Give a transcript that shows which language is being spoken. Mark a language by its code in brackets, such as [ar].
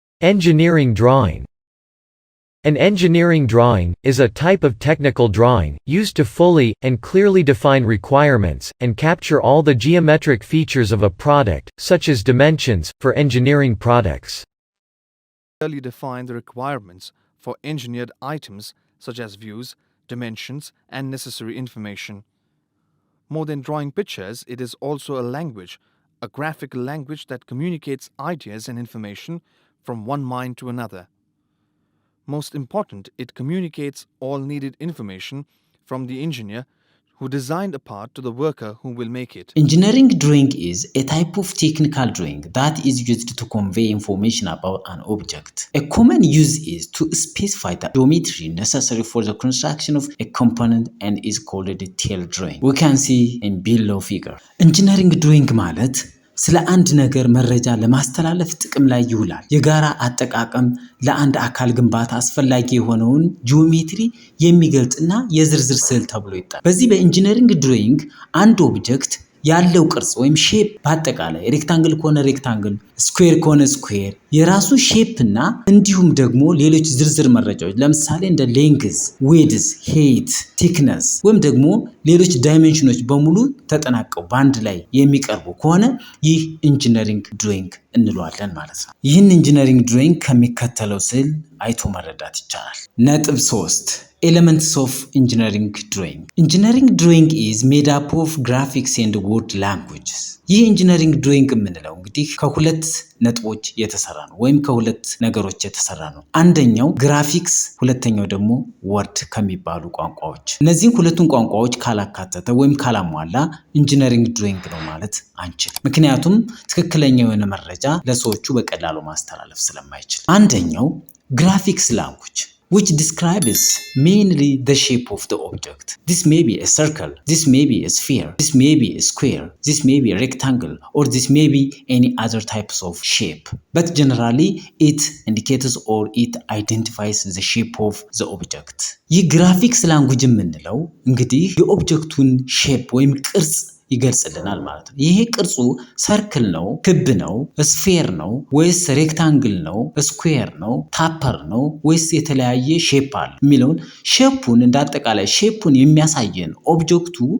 [en] Engineering drawing. An engineering drawing is a type of technical drawing used to fully and clearly define requirements and capture all the geometric features of a product, such as dimensions, for engineering products. Clearly define the requirements for engineered items such as views, dimensions, and necessary information. More than drawing pictures, it is also a language, a graphical language that communicates ideas and information from one mind to another. Most important, it communicates all needed information from the engineer who designed a part to the worker who will make it. Engineering drawing is a type of technical drawing that is used to convey information about an object. A common use is to specify the geometry necessary for the construction of a component and is called a detail drawing. We can see in below figure. [am] Engineering drawing ማለት ስለ አንድ ነገር መረጃ ለማስተላለፍ ጥቅም ላይ ይውላል። የጋራ አጠቃቀም ለአንድ አካል ግንባታ አስፈላጊ የሆነውን ጂኦሜትሪ የሚገልጽና የዝርዝር ስዕል ተብሎ ይጠራል። በዚህ በኢንጂነሪንግ ድሮይንግ አንድ ኦብጀክት ያለው ቅርጽ ወይም ሼፕ በአጠቃላይ ሬክታንግል ከሆነ ሬክታንግል፣ ስኩዌር ከሆነ ስኩዌር የራሱ ሼፕ እና እንዲሁም ደግሞ ሌሎች ዝርዝር መረጃዎች ለምሳሌ እንደ ሌንግዝ፣ ዊድዝ፣ ሄይት፣ ቲክነስ ወይም ደግሞ ሌሎች ዳይሜንሽኖች በሙሉ ተጠናቀው በአንድ ላይ የሚቀርቡ ከሆነ ይህ ኢንጂነሪንግ ድሮይንግ እንለዋለን ማለት ነው። ይህን ኢንጂነሪንግ ድሮይንግ ከሚከተለው ስዕል አይቶ መረዳት ይቻላል። ነጥብ 3 [en] Elements of engineering drawing. Engineering drawing is made up of graphics and word languages. [am] ይህ ኢንጂነሪንግ ድሮይንግ የምንለው እንግዲህ ከሁለት ነጥቦች የተሰራ ነው ወይም ከሁለት ነገሮች የተሰራ ነው። አንደኛው ግራፊክስ፣ ሁለተኛው ደግሞ ወርድ ከሚባሉ ቋንቋዎች። እነዚህን ሁለቱን ቋንቋዎች ካላካተተ ወይም ካላሟላ ኢንጂነሪንግ ድሮይንግ ነው ማለት አንችልም። ምክንያቱም ትክክለኛ የሆነ መረጃ ለሰዎቹ በቀላሉ ማስተላለፍ ስለማይችል። አንደኛው [en] graphics language, which describes mainly the shape of the object. This may be a circle, this may be a sphere, this may be a square, this may be a rectangle, or this may be any other types of shape. But generally, it indicates or it identifies the shape of the object. [am] ይህ graphics language የምንለው እንግዲህ የኦብጀክቱን ሼፕ ወይም ቅርጽ ይገልጽልናል ማለት ነው። ይሄ ቅርጹ ሰርክል ነው፣ ክብ ነው፣ ስፌር ነው ወይስ ሬክታንግል ነው፣ ስኩዌር ነው፣ ታፐር ነው ወይስ የተለያየ ሼፕ አለ የሚለውን ሼፑን እንዳጠቃላይ ሼፑን የሚያሳየን ኦብጀክቱ